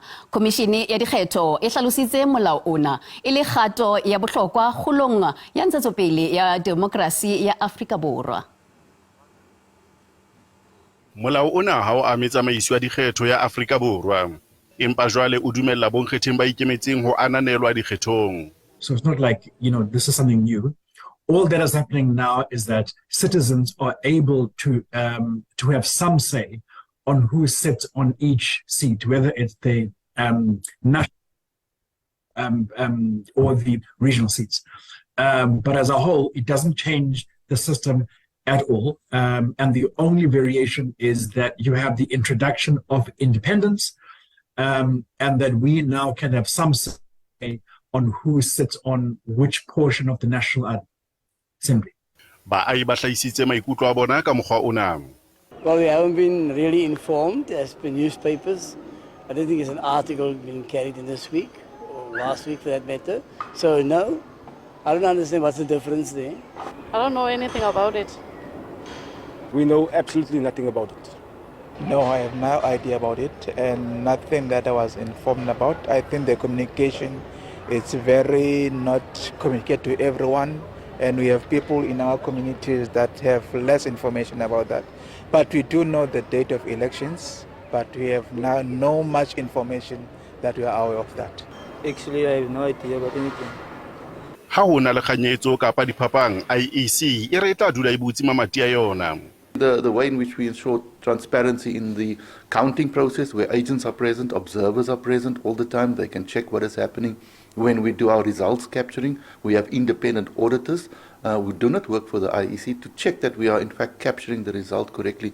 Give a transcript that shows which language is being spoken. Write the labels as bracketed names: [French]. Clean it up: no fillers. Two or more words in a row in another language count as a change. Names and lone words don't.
[Southern Sotho] Komishene ya dikgetho e hlalositse molao ona e le kgato ya bohlokwa kgolong ya ntshetsopele ya demokrasi ya Afrika Borwa. Molao ona ha o ame tsamaiso ya dikgetho ya Afrika Borwa, empa jwale o dumella bonkgetheng ba ikemetseng ho ananelwa dikgethong. [English] So it's not like, this is something new. All that is happening now is that citizens are able to have some say on who sits on each seat, whether it's the national or the regional seats. But as a whole, it doesn't change the system at all. And the only variation is that you have the introduction of independence, and that we now can have some say on who sits on which portion of the National Assembly. [Southern Sotho] Ba ai ba hlaisitse maikutlo a bona ka mokgwa ona. [English] Well, we haven't been really informed as per newspapers. I don't think it's an article being carried in this week or last week for that matter. So no, I don't understand what's the difference there. I don't know anything about it. We know absolutely nothing about it. No, I have no idea about it and nothing that I was informed about. I think the communication is very not communicated to everyone, and we have people in our communities that have less information about that. But we do know the date of elections, but we have now no much information that we are aware of that. Actually, I have no idea about anything. [Southern Sotho] Ha hona le kganyetso kapa diphapang IEC e re tla dula e butsi mamati a yona. [English] The way in which we ensure transparency in the counting process, where agents are present, observers are present all the time, they can check what is happening. When we do our results capturing, we have independent auditors who do not work for the IEC to check that we are in fact capturing the result correctly.